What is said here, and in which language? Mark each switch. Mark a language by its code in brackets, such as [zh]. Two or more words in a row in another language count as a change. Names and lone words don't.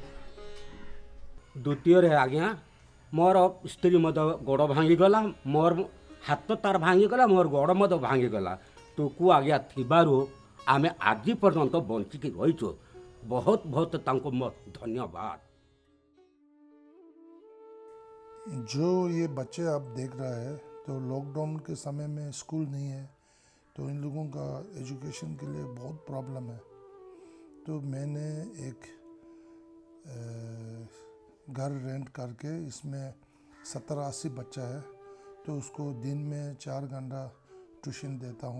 [or] ଦ୍ୱିତୀୟରେ ଆଜ୍ଞା ମୋର ସ୍ତ୍ରୀ ମଧ୍ୟ ଗୋଡ଼ ଭାଙ୍ଗିଗଲା, ମୋର ହାତ ତାର ଭାଙ୍ଗିଗଲା, ମୋର ଗୋଡ଼ ମଧ୍ୟ ଭାଙ୍ଗିଗଲା। ଟୁକୁ ଆଜ୍ଞା ଥିବାରୁ ଆମେ ଆଜି ପର୍ଯ୍ୟନ୍ତ ବଞ୍ଚିକି ରହିଛୁ। ବହୁତ ବହୁତ ତାଙ୍କୁ ଧନ୍ୟବାଦ। [hi] जो ये बच्चे आप देख रहा है तो लॉकडाउन के समय में स्कूल नहीं है तो इन लोगों का एजुकेशन के लिए बहुत प्रॉब्लम है। तो मैंने एक घर रेंट करके इसमें 70-80 बच्चा है तो उसको दिन में 4 घंटा ट्यूशन देता हूँ।